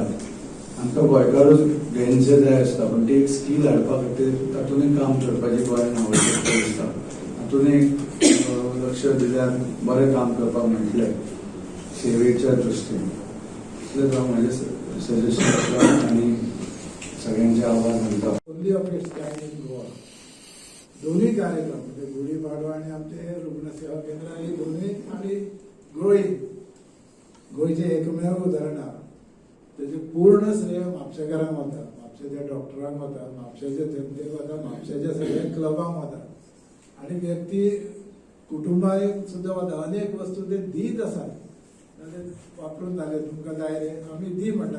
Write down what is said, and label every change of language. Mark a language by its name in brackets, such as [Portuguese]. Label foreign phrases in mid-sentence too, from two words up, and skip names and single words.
[Konkani] आमकां गोंयकारूच घेवनशे जाय आसता पण ते एक स्कील हाडपा खातीर तातूंतय काम करपाची गोंयांत आवश्यकता दिसता. हातूंत एक लक्ष दिल्यार बरें काम करपाक मेळटलें सेवेच्या दृश्टीन. इतलेंच हांव म्हजें सजेशन आसता आनी सगळ्यांचे आभार मानता. [English] only of its kind in Goa. [Konkani] दोन्ही कार्यक्रम म्हणजे गुढीपाडवा आणि आमचे रुग्ण सेवा केंद्र हे दोन्ही आणि ग्रोईंग गोंयचे एकमेव उदाहरण आहा. त्याचे पूर्ण श्रेय म्हापशेकारांक वता, म्हापशेच्या डॉक्टरांक वता, म्हापशेच्या जनतेक वता, म्हापशेच्या सगळ्या क्लबांक वता. आणि व्यक्ती कुटुंबाक सुद्धा वता. अनेक वस्तू ते दीत आसात वापरून जाले तुमकां जाय रे आमी दी म्हणटा.